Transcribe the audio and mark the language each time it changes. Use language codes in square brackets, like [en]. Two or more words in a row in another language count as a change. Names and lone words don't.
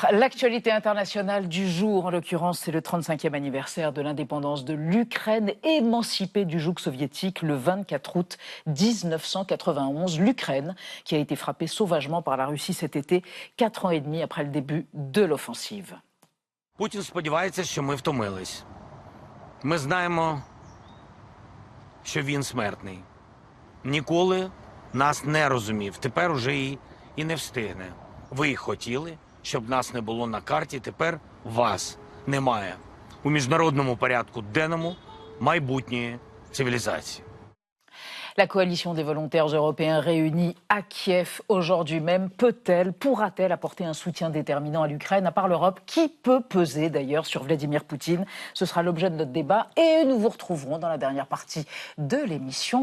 [fr] L'actualité internationale du jour, en l'occurrence, c'est le 35e anniversaire de l'indépendance de l'Ukraine, émancipée du joug soviétique le 24 août 1991. L'Ukraine, qui a été frappée sauvagement par la Russie cet été, 4 ans et demi après le début de l'offensive. [uk] Путін сподівається, що ми втомились. Ми знаємо, що він смертний. Ніколи нас не розумів. Тепер уже і не встигне. Ви хотіли, щоб нас не було на карті, тепер вас немає. У міжнародному порядку денному майбутньої цивілізації. [fr] La coalition des volontaires européens réunis à Kiev aujourd'hui même pourra-t-elle apporter un soutien déterminant à l'Ukraine, à part l'Europe, qui peut peser d'ailleurs sur Vladimir Poutine? Ce sera l'objet de notre débat et nous vous retrouverons dans la dernière partie de l'émission.